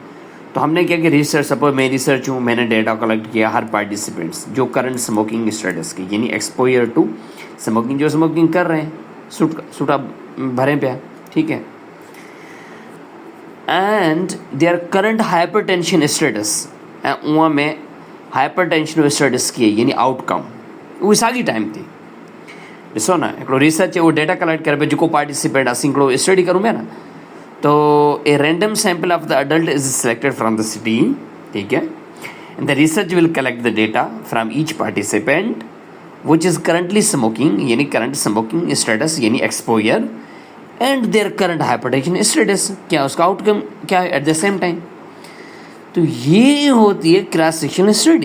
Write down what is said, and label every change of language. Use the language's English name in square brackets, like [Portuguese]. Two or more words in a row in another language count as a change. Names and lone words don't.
[Hindi] तो हमने क्या कि रिसर्च, सपोज मैं रिसर्च हूँ, मैंने [English] data collect [Hindi] किया हर पार्टिसिपेंट्स जो [English] current smoking status [Hindi] की, यानी [English] exposure to smoking, [Hindi] जो स्मोकिंग कर रहे हैं सूटा भरे पे। ठीक है, [English] and their current hypertension status, [Sindhi] ऐं उहा में [English] hypertension status [Sindhi] की यानी आउटकम उहा साॻी टाइम थी। ॾिसो न, हिकिड़ो रिसर्च है, वो [English] data collect [Sindhi] करे पियो जेको पार्टिसिपेंट असीं हिकिड़ो स्टडी करूं पिया न। [English] तो a random sample of the adult is selected from the city. [Hindi] ठीक है, [English] and the research will collect the data from each participant which is currently smoking, यानी current smoking status यानी exposure, and their current hypertension status, [Hindi] क्या उसका आउटकम क्या है [English] at the same time. [Hindi] तो ये होती है [English] cross sectional study.